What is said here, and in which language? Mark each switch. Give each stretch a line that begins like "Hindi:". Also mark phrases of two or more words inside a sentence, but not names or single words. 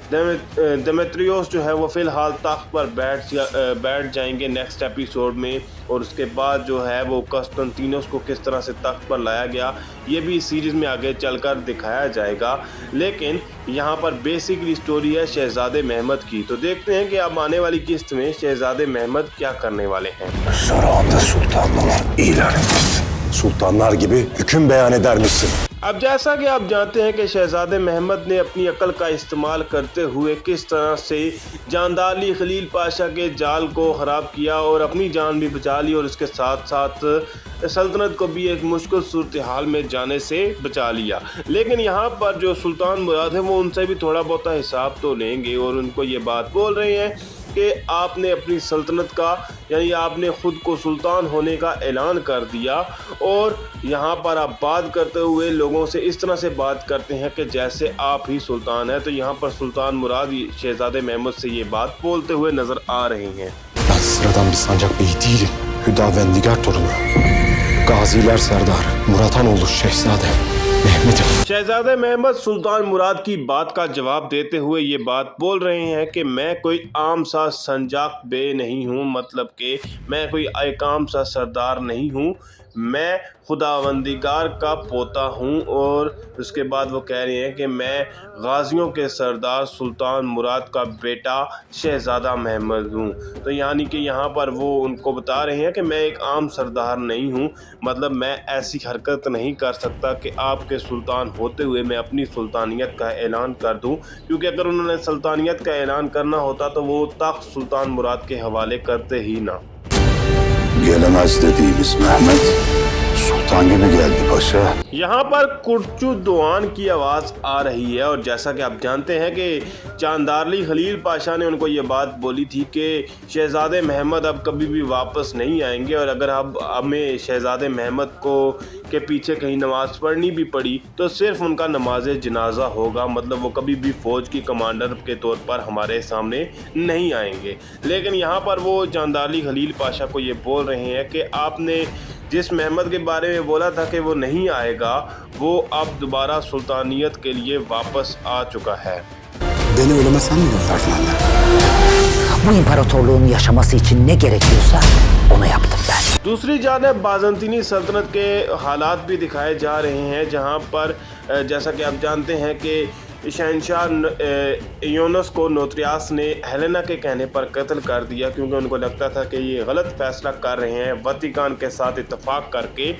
Urdu: دیمیتریوس جو ہے وہ فی الحال تخت پر بیٹھ جائیں گے
English: next episode
Urdu: میں، اور اس کے بعد جو ہے وہ کونسٹنٹینوس کو کس طرح سے تخت پر لایا گیا یہ بھی اس سیریز میں آگے چل کر دکھایا جائے گا. لیکن یہاں پر
English: basically story
Urdu: ہے شہزادے محمد کی. تو دیکھتے ہیں کہ اب آنے والی قسط میں شہزادے محمد کیا کرنے والے ہیں.
Turkish: Sarayında sultanlar ilan edersin. Sultanlar gibi hüküm beyan eder misin?
Urdu: اب جیسا کہ آپ جانتے ہیں کہ شہزادے محمد نے اپنی عقل کا استعمال کرتے ہوئے کس طرح سے جاندالی خلیل پاشا کے جال کو خراب کیا اور اپنی جان بھی بچا لی، اور اس کے ساتھ ساتھ سلطنت کو بھی ایک مشکل صورت حال میں جانے سے بچا لیا. لیکن یہاں پر جو سلطان مراد ہے وہ ان سے بھی تھوڑا بہت حساب تو لیں گے اور ان کو یہ بات بول رہے ہیں کہ آپ نے اپنی سلطنت کا یعنی آپ نے خود کو سلطان ہونے کا اعلان کر دیا، اور یہاں پر آپ بات کرتے ہوئے لوگوں سے اس طرح سے بات کرتے ہیں کہ جیسے آپ ہی سلطان ہیں. تو یہاں پر سلطان مراد شہزادے محمد سے یہ بات بولتے ہوئے نظر آ رہے ہیں.
Turkish: Ben sıradan bir sancak beyi değilim. Hüdavendigar torunu. Gaziler Serdarı. Muratanoğlu Şehzade. Mehmet'im.
Urdu: شہزادے محمد سلطان مراد کی بات کا جواب دیتے ہوئے یہ بات بول رہے ہیں کہ میں کوئی عام سا سنجاق بے نہیں ہوں، مطلب کہ میں کوئی ایک عام سا سردار نہیں ہوں، میں خداوندگار کا پوتا ہوں. اور اس کے بعد وہ کہہ رہے ہیں کہ میں غازیوں کے سردار سلطان مراد کا بیٹا شہزادہ محمد ہوں. تو یعنی کہ یہاں پر وہ ان کو بتا رہے ہیں کہ میں ایک عام سردار نہیں ہوں، مطلب میں ایسی حرکت نہیں کر سکتا کہ آپ کے سلطان ہوتے ہوئے میں اپنی سلطانیت کا اعلان کر دوں، کیونکہ اگر انہوں نے سلطانیت کا اعلان کرنا ہوتا تو وہ تخت سلطان مراد کے حوالے کرتے ہی نہ.
Turkish: Gelemez dediğimiz Mehmet Sultan gibi geldi paşa.
Urdu: یہاں پر کرچو دوآن کی آواز آ رہی ہے، اور جیسا کہ آپ جانتے ہیں کہ چاندارلی خلیل پاشا نے ان کو یہ بات بولی تھی کہ شہزادے محمد اب کبھی بھی واپس نہیں آئیں گے، اور اگر اب ہمیں شہزادے محمد کو کے پیچھے کہیں نماز پڑھنی بھی پڑی تو صرف ان کا نماز جنازہ ہوگا، مطلب وہ کبھی بھی فوج کی کمانڈر کے طور پر ہمارے سامنے نہیں آئیں گے. لیکن یہاں پر وہ چاندارلی خلیل پاشا کو یہ بول رہے ہیں کہ آپ نے جس محمد کے بارے میں بولا تھا کہ وہ نہیں آئے گا، وہ اب دوبارہ سلطانیت کے لیے واپس آ چکا ہے.
Turkish: Beni ölüme sen mi gönderdin anne? Bu imparatorluğun yaşaması için ne gerekiyorsa onu yaptım ben.
Urdu: دوسری جانب بازنطینی سلطنت کے حالات بھی دکھائے جا رہے ہیں، جہاں پر جیسا کہ آپ جانتے ہیں کہ شہنشاہ ایوانس کو نوتریاس نے ہیلینا کے کہنے پر قتل کر دیا، کیونکہ ان کو لگتا تھا کہ یہ غلط فیصلہ کر رہے ہیں ویٹیکن کے ساتھ اتفاق کر کے.